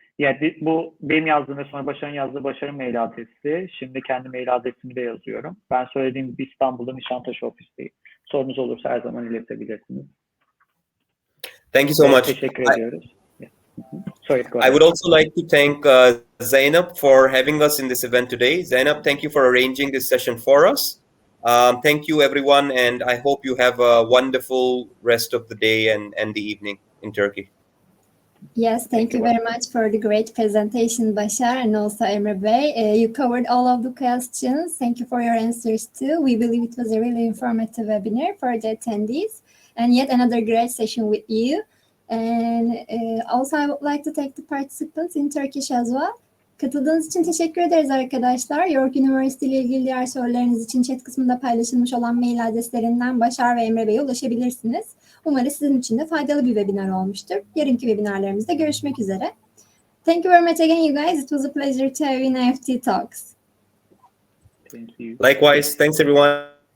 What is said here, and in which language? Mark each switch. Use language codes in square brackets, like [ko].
[en] Yeah, [tr] bu benim yazdığım ve sonra Başar'ın yazdığı Başar'ın mail adresi. Şimdi kendi mail adresimi de yazıyorum. Ben söylediğim gibi İstanbul'da Nişantaşı ofisteyim. Sorunuz olursa her zaman iletebilirsiniz. [en] Thank you so much. [tr] Teşekkür ediyoruz. [en] Sorry, go ahead. I would also like to thank Zainab for having us in this event today. Zainab, thank you for arranging this session for us. Thank you, everyone, and I hope you have a wonderful rest of the day and the evening in Turkey. Yes, thank you very much for the great presentation, Bashar, and also Emre Bey. You covered all of the questions. Thank you for your answers too. We believe it was a really informative webinar for the attendees, and yet another great session with you. And also I would like to thank the participants in Turkish as well. [tr] Katıldığınız için teşekkür ederiz arkadaşlar. York Üniversitesi ile ilgili diğer sorularınız için chat kısmında paylaşılmış olan mail adreslerinden Başar ve Emre Bey'e ulaşabilirsiniz. Umarım sizin için de faydalı bir webinar olmuştur. Yarınki webinarlarımızda görüşmek üzere. [en] Thank you very much again, you guys. It was a pleasure to have you in IEFT Talks. Thank you. Likewise, thanks everyone.